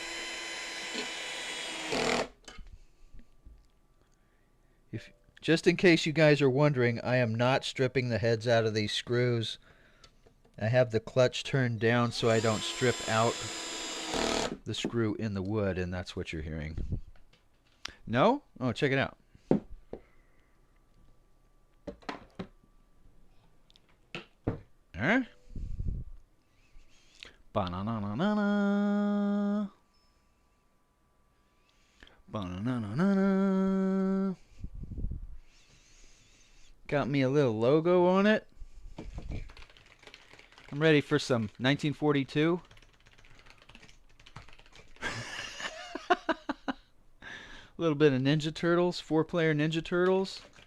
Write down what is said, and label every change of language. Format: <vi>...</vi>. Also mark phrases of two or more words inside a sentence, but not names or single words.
<en>Just in case you guys are wondering, I am not stripping the heads out of these screws. I have the clutch turned down so I don't strip out the screw in the wood, and that's what you're hearing. No? Oh, check it out. Huh? Ba-na-na-na-na-na. Ba-na-na-na-na-na. Got me a little logo on it. I'm ready for some 1942. A little bit of Ninja Turtles, 4-player Ninja Turtles.</en>